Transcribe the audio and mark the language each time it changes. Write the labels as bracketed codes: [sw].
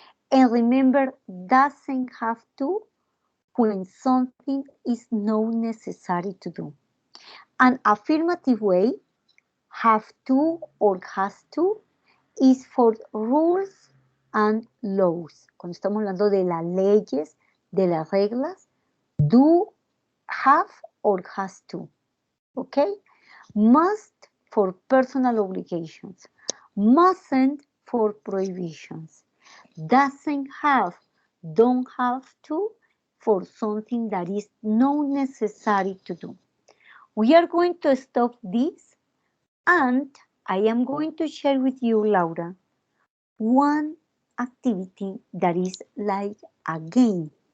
[en] And remember, doesn't have to when something is not necessary to do. An affirmative way, have to or has to, is for rules and laws. [es] Cuando estamos hablando de las leyes, de las reglas, [en] do, have or has to. Okay? Must for personal obligations. Mustn't for prohibitions. Doesn't have, don't have to for something that is not necessary to do. We are going to stop this and I am going to share with you, Laura, one activity that is like a game.